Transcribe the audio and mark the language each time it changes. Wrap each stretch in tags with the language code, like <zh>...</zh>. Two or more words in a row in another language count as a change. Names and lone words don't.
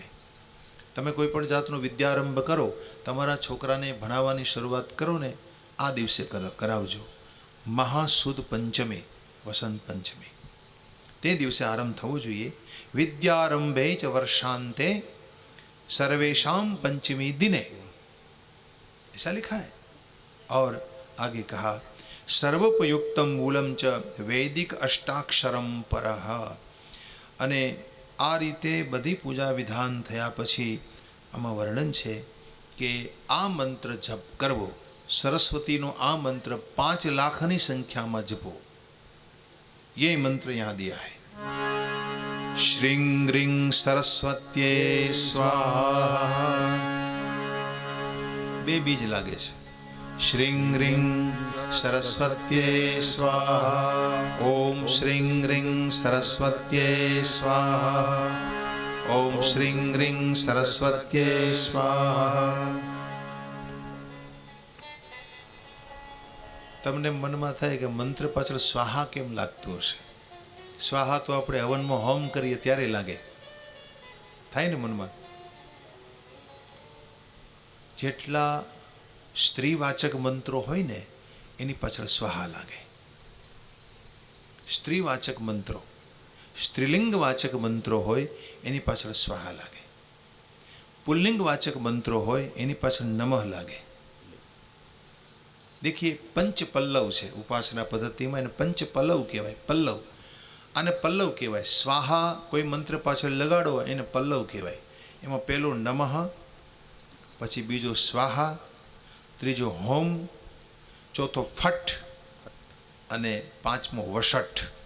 <gu>તમે કોઈ પણ જાતનો વિદ્યારંભ કરો, તમારા છોકરાને ભણાવવાની શરૂઆત કરો ને આ દિવસે કરાવજો. મહાસુદ પંચમી, વસંત પંચમી, તે દિવસે આરંભ થવો જોઈએ.</gu> <sa>विद्यारंभे च वर्षांते सर्वेशाम पंचमी दिने,</sa> <hi>ऐसा लिखा है. और आगे कहा</hi> <sa>सर्वोपयुक्तम मूलम च वैदिक अष्टाक्षरम परः.</sa> <gu>અને આ રીતે બધી પૂજા વિધાન થયા પછી આમાં વર્ણન છે કે આ મંત્ર જપ કરવો, સરસ્વતીનો આ મંત્ર 5 લાખની સંખ્યામાં જપો.</gu> <hi>ये मंत्र यहाँ दिया है.</hi> <sa>श्रीं ह्रीं सरस्वत्ये स्वाहा.</sa> <gu>2 બીજ લાગે છે.</gu> <sa>श्रीं ह्रीं सरस्वत्ये स्वाहा. ओम श्रीं ह्रीं सरस्वत्ये स्वाहा. ओम श्रीं ह्रीं सरस्वत्ये स्वाहा.</sa> <gu>તમને મનમાં થાય કે મંત્ર પાછળ સ્વાહા કેમ લાગતું હશે? સ્વાહા તો આપણે હવનમાં હોમ કરીએ ત્યારે લાગે, થાય ને મનમાં. જેટલા સ્ત્રીવાચક મંત્રો હોય ને એની પાછળ સ્વાહા લાગે. સ્ત્રીવાચક મંત્રો, સ્ત્રીલિંગવાચક મંત્રો હોય એની પાછળ સ્વાહા લાગે. પુલ્લિંગવાચક મંત્રો હોય એની પાછળ નમઃ લાગે. देखिए, પંચ પલ્લવ છે ઉપાસના પદ્ધતિમાં, એને પંચ પલ્લવ કહેવાય. પલ્લવ આને પલ્લવ કહેવાય. સ્વાહા કોઈ મંત્ર પાછળ લગાડો એને પલ્લવ કહેવાય. એમાં પહેલો નમઃ, પછી બીજો સ્વાહા, ત્રીજો હોમ, ચોથો ફટ અને પાંચમો વષટ.</gu>